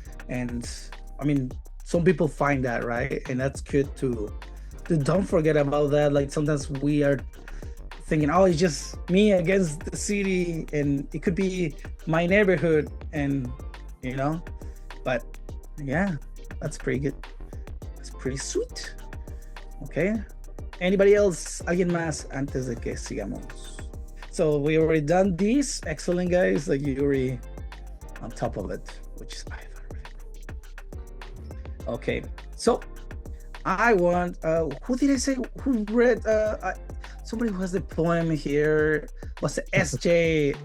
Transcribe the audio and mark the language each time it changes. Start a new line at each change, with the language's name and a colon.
English: And I mean, some people find that, right? And that's good to don't forget about that. Like sometimes we are thinking, oh, it's just me against the city, and it could be my neighborhood, and but yeah, that's pretty good. That's pretty sweet. Okay. Anybody else?
Spanish: ¿Alguien más antes de que sigamos?
English: So we already done this. Excellent, guys. Like you already on top of it, which is I thought really cool. Okay. So I want. Who did I say? Who read? Somebody who has the poem here was SJ.